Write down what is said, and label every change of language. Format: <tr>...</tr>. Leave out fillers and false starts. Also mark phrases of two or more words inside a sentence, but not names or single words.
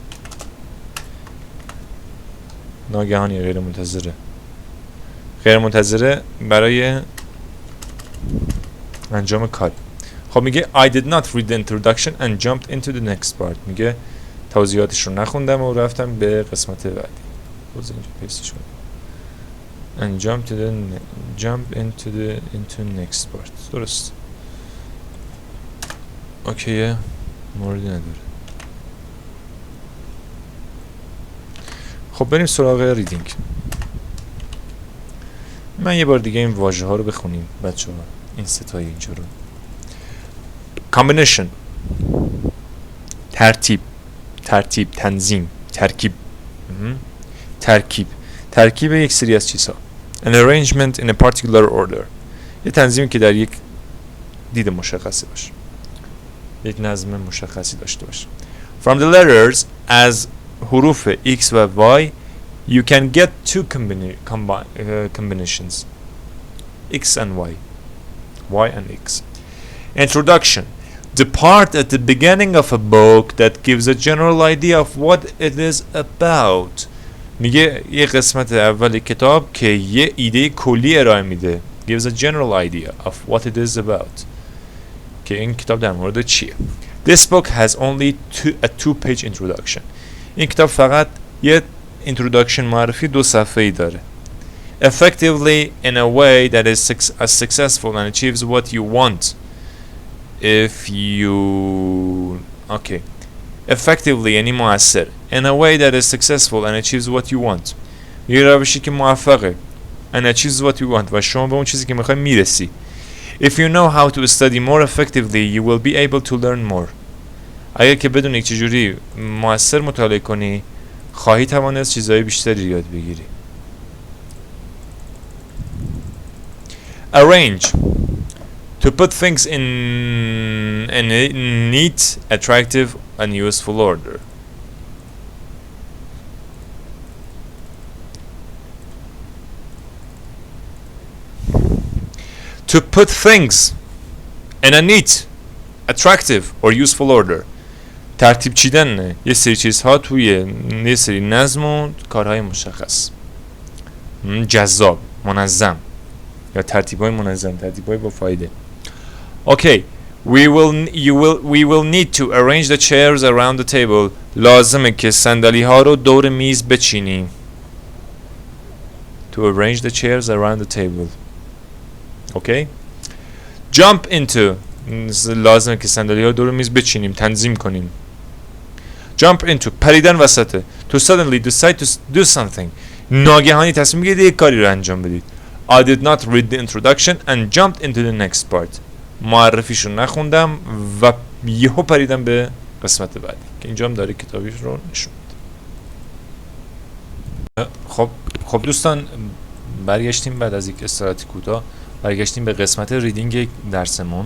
<fa>ناگهانی، غیر منتظره. غیر منتظره برای انجام کار. خب میگه</fa> <en>I did not read the introduction and jumped into the next part.</en> <fa>میگه توضیحاتش رو نخوندم و رفتم به قسمت بعدی. باز اینجا پیستش کنم.</fa> <en>And jump into next part.</en> <fa>درست. اوکیه، موردی نداره. خب بریم سراغ ریدینگ. من یه بار دیگه این واژه ها رو بخونیم بچه ها، این ستای اینجا رو. combination، ترتیب، تنظیم، ترکیب یک سری از چیزها.</fa> <en>an arrangement in a particular order،</en> <fa>یه تنظیمی که در یک دید مشخصی باشه، یک نظم مشخصی داشته باشه.</fa> <en>from the letters،</en> <fa>از حروف</fa> <en>X و Y you can get two combinations X and Y and X. Introduction، the part at the beginning of a book that gives a general idea of what it is about.</en> <fa>میگه یه قسمت اول کتاب که یه ایده کلی ارائه میده.</fa> <en>gives a general idea of what it is about،</en> <fa>که این کتاب در مورد چیه.</fa> <en>This book has only a two-page introduction.</en> <fa>این کتاب فقط یه introduction، معرفی 2 صفحه‌ای داره.</fa> <en>Effectively in a way that is as successful and achieves what you want.</en> <fa>Effectively یعنی مؤثر.</fa> <en>In a way that is successful and achieves what you want.</en> <fa>یه روشی که موفقه.</fa> <en>And achieves what you want،</en> <fa>و شما به اون چیزی که میخوای میرسی.</fa> <en>If you know how to study more effectively, you will be able to learn more.</en> <fa>اگر که بدونی چجوری مؤثر مطالعه کنی، خواهی توانست چیزهای بیشتری یاد بگیری.</fa> <en>Arrange، to put things in a neat, attractive and useful order. To put things in a neat, attractive or useful order.</en> <fa>ترتیب چیدن یه سری چیزها توی یه سری نظم و کارهای مشخص، جذاب، منظم، یا ترتیب‌های منظم، ترتیب‌های با فایده.</fa> <en>Okay, we will need to arrange the chairs around the table.</en> <fa>لازمه که صندلی‌ها رو دور میز بچینیم.</fa> <en>To arrange the chairs around the table. Okay? Jump into،</en> <fa>لازمه که صندلی‌ها دور میز بچینیم، تنظیم کنیم.</fa> <en>Jump into،</en> <fa>پریدن وسطه.</fa> <en>To suddenly decide to do something،</en> <fa>ناگهانی تصمیم بگیرید یک کاری رو انجام بدید.</fa> <en>I did not read the introduction and jumped into the next part.</en> <fa>معرفیشو نخوندم و یهو پریدم به قسمت بعدی، که اینجا هم داره کتابیش رو نشون میده. خب دوستان، برگشتیم بعد از یک استراحت کوتاه، برگشتیم به قسمت ریدینگ درسمون.</fa>